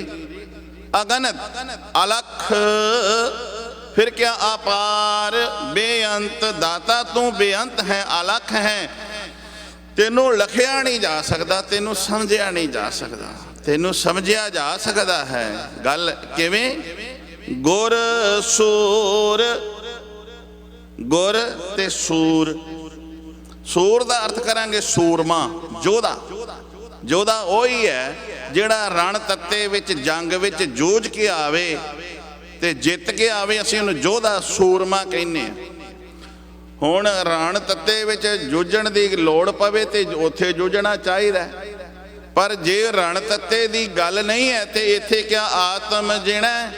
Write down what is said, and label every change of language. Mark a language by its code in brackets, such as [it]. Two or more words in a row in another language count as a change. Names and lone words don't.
[hi] अगनत अलख, फिर क्या अपार, बेअंत। दाता तू बेअंत है, अलख है। [pa] ਤੈਨੂੰ ਲਖਿਆ ਨਹੀਂ ਜਾ ਸਕਦਾ, ਤੈਨੂੰ ਸਮਝਿਆ ਨਹੀਂ ਜਾ ਸਕਦਾ, ਤੈਨੂੰ ਸਮਝਿਆ ਜਾ ਸਕਦਾ ਹੈ। ਗੱਲ ਕਿਵੇਂ? ਗੁਰ ਸੂਰ, ਗੁਰ ਤੇ ਸੂਰ। ਸੂਰ ਕਾ ਅਰਥ ਕਰਾਂਗੇ ਸੂਰਮਾ, ਜੋਧਾ। ਜੋਧਾ ਵਹੀ ਹੈ ਜਿਹੜਾ ਰਣ ਤੱਤੇ ਵਿਚ ਜੰਗ ਵਿਚ ਜੂਝ ਕੇ ਆਵੇ ਤੇ ਜਿੱਤ ਕੇ ਆਵੇ, ਅਸੀਂ ਉਹਨੂੰ ਜੋਧਾ ਸੂਰਮਾ ਕਹਿਨੇ। ਹੁਣ ਰਣ ਤੱਤੇ ਵਿਚ ਜੂਝਣ ਦੀ ਲੋੜ ਪਵੇ ਤੇ ਉੱਥੇ ਜੂਝਣਾ ਚਾਹੀਦਾ, ਪਰ ਜੇ ਰਣ ਤੱਤੇ ਦੀ ਗੱਲ ਨਹੀਂ ਹੈ ਤੇ ਇੱਥੇ ਕਿਆ ਆਤਮ ਜੀਨਾ।